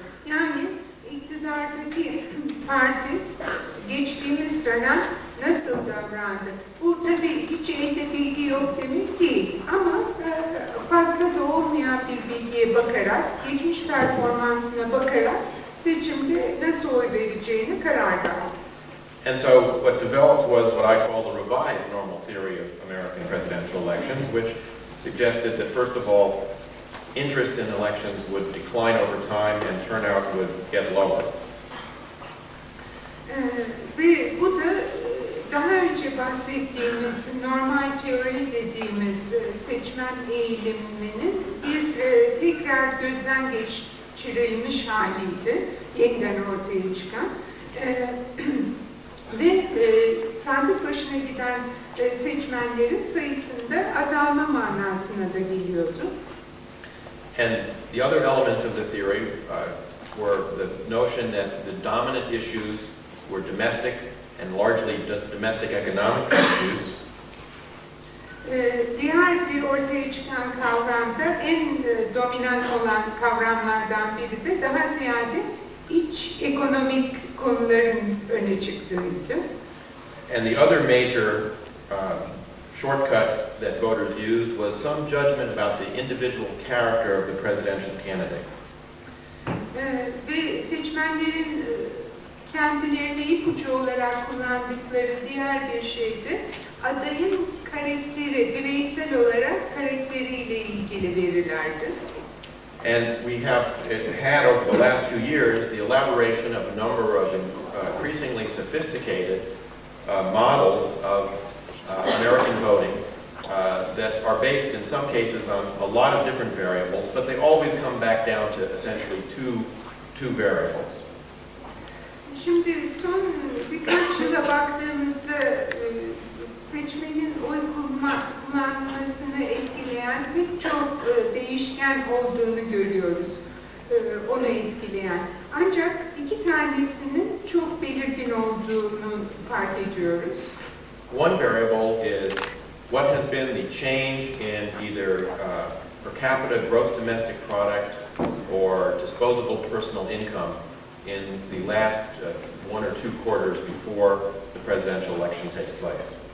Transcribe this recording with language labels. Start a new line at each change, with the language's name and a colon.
Turkish: Yani iktidardaki parti geçtiğimiz dönem nasıl davrandı? Bu tabii hiç elde bilgi yok demek değil ama fazla da olmayan bir bilgiye bakarak, geçmiş performansına bakarak seçimde nasıl oy vereceğini karar verdi.
English: And so what developed was what I call the revised normal theory of American presidential elections, which suggested that first of all, interest in elections would decline over time and turnout would get lower.
Turkish: Ve bu da daha önce bahsettiğimiz normal teori dediğimiz seçmen eğiliminin bir tekrar gözden geçirilmiş haliydi, yeniden ortaya çıkan. Ve sandık başına giden seçmenlerin sayısında azalma manasına da geliyordu.
English: And the other elements of the theory were the notion that the dominant issues were domestic and largely domestic economic issues.
Turkish: Diğer bir ortaya çıkan kavramda en dominant olan kavramlardan biri de daha ziyade iç ekonomik konuların öne çıktığıydı.
English: And the other major shortcut that voters used was some judgment about the individual character of the presidential candidate.
Turkish: Ve seçmenlerin kendilerine ipucu olarak kullandıkları diğer bir şeydi, adayın karakteri, bireysel olarak karakteriyle ilgili verilerdi.
English: And we have had over the last few years the elaboration of a number of increasingly sophisticated models of American voting that are based in some cases on a lot of different variables, but they always come back down to essentially two variables.
Turkish: Şimdi son birkaç yıla baktığımızda seçmenin oy kullanmasını etkileyen pek çok değişken olduğunu görüyoruz, onu etkileyen. Ancak iki tanesinin çok belirgin olduğunu fark ediyoruz.
English: One variable is what has been the change in either per capita gross domestic product or disposable personal income in the last 1 or 2 quarters before the presidential election takes place.